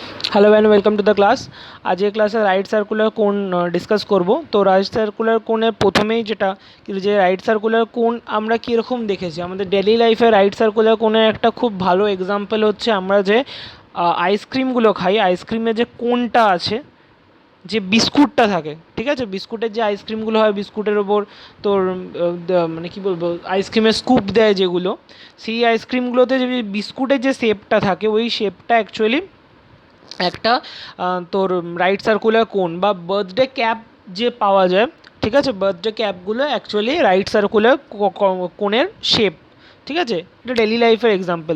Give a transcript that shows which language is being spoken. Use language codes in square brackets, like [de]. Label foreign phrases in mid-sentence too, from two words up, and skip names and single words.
[en] hello and welcome to the class. [bn] আজ এ ক্লাসে [en] right circular [bn] কোণ ডিসকাস করব। তো [en] right circular [bn] কোণের প্রথমেই যেটা যে [en] right circular [bn] কোণ আমরা কীরকম দেখেছি আমাদের [en] daily life right circular [bn] কোণের একটা খুব ভালো এগজাম্পল হচ্ছে আমরা যে আইসক্রিমগুলো খাই আইসক্রিমের যে কোণটা আছে যে বিস্কুটটা থাকে, ঠিক আছে, বিস্কুটের যে আইসক্রিমগুলো হয় বিস্কুটের ওপর তোর মানে কী বলবো আইসক্রিমের স্কুপ দেয় যেগুলো, সেই আইসক্রিমগুলোতে যে বিস্কুটের যে শেপটা থাকে ওই শেপটা অ্যাকচুয়ালি একটা তোর [en] right circular [bn] কোণ বা [en] birthday cap [bn] যে পাওয়া যায়, ঠিক আছে, [en] birthday cap actually right circular [bn] কোণের শেপ, ঠিক আছে, এটা [en] daily life [bn] এক্সাম্পল।